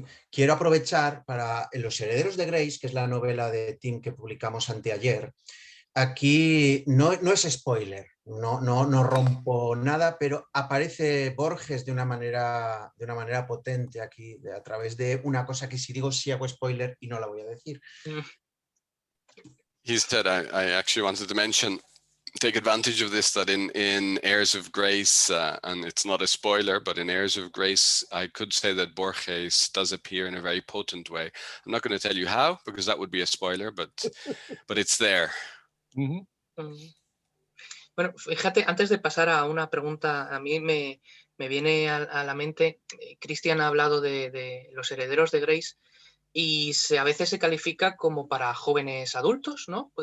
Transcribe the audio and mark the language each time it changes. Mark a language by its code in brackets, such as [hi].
[es] Quiero aprovechar para Los herederos de Grace, que es la novela de Tim que publicamos anteayer. Aquí no es spoiler, no rompo nada, pero aparece Borges de una manera potente aquí, a través de una cosa que si digo sí hago spoiler y no la voy a decir. [en] He said, I actually wanted to take advantage of this, that in Heirs of Grace, and it's not a spoiler, but in Heirs of Grace, I could say that Borges does appear in a very potent way. I'm not going to tell you how, because that would be a spoiler, but it's there. [es] Bueno, fíjate, antes de pasar a una pregunta, a mí me viene a la mente, Christian ha hablado de Los herederos de Grace y a veces se califica como para jóvenes adultos, ¿no?